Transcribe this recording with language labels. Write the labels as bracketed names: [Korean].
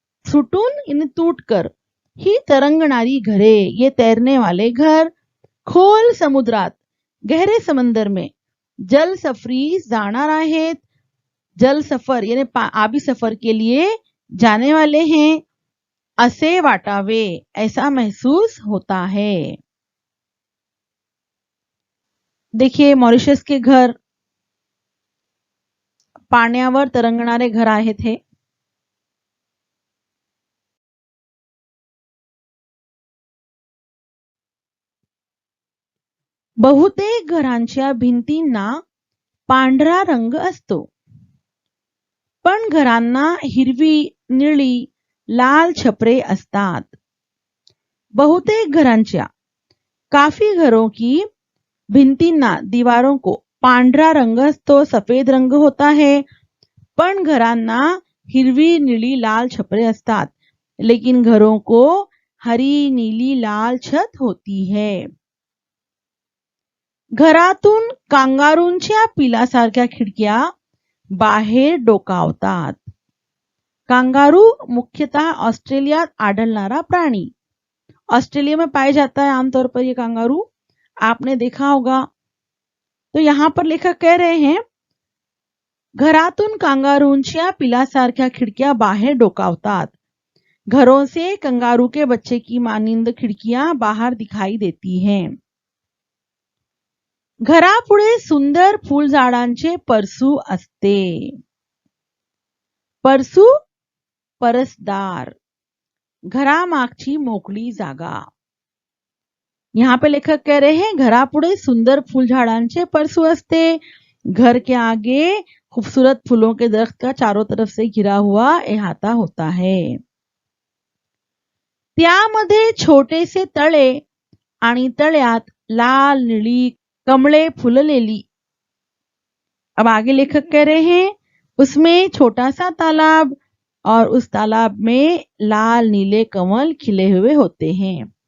[Hindi] सुटून इन टूटकर, [Marathi] ही तरंगणारी घरे, [Hindi] ये तैरने वाले घर, [Marathi] खोल समुद्रात, [Hindi] गहरे समंदर में, [Marathi] जल सफरी जाणार आहेत, [Hindi] जल सफर यानी आबी सफर के लिए जाने वाले हैं, [Marathi] असे वाटावे, [Hindi] ऐसा महसूस होता है। देखिए मॉरिशस के घर [Marathi] पाण्यावर तरंगणारे घर आहेत हे। बहुतेक घरांच्या भिंतींना पांढरा रंग असतो, पण घरांना हिरवी, निळी, लाल छपरे असतात। बहुतेक घरांच्या, [Hindi] काफी घरों की [Marathi] भिंतींना, [Hindi] दीवारों को [Marathi] पांढरा रंग असतो, [Hindi] सफेद रंग होता है, [Marathi] पण घरांना हिरवी, नीली, लाल छपरे असतात, [Hindi] लेकिन घरों को हरी, नीली, लाल छत होती है। [Marathi] घरातून कांगारूंच्या पिलासारख्या खिडक्या बाहेर डोकावतात। कांगारू मुख्यतः ऑस्ट्रेलिया आढळणारा प्राणी, [Hindi] ऑस्ट्रेलिया में पाया जाता है आमतौर पर ये कांगारू, आपने देखा होगा। तो यहाँ पर लेखक कह रहे हैं [Marathi] घरातून कांगारूंच्या पिलासारख्या खिडक्या बाहेर डोकावतात। [Hindi] घरों से कंगारू के बच्चे की मानिंद खिडकियां बाहर दिखाई देती हैं। [Marathi] घरापुढे सुंदर फुलझाडांचे परसू असते। परसू, परसदार, घरामागची मोकळी जागा। [Hindi] यहाँ पे लेखक कह रहे हैं [Marathi] घरापुढे सुंदर फूलझाडांचे परसू असते, [Hindi] घर के आगे खूबसूरत फूलों के दरख्त का चारों तरफ से घिरा हुआ अहाता होता है। [Marathi] त्यामध्ये छोटेसे तळे आणि तळ्यात लाल, निळी कमळे फुललेली। [Hindi] अब आगे लेखक कह रहे हैं उसमें छोटा सा तालाब और उस तालाब में लाल नीले कमल खिले हुए होते हैं।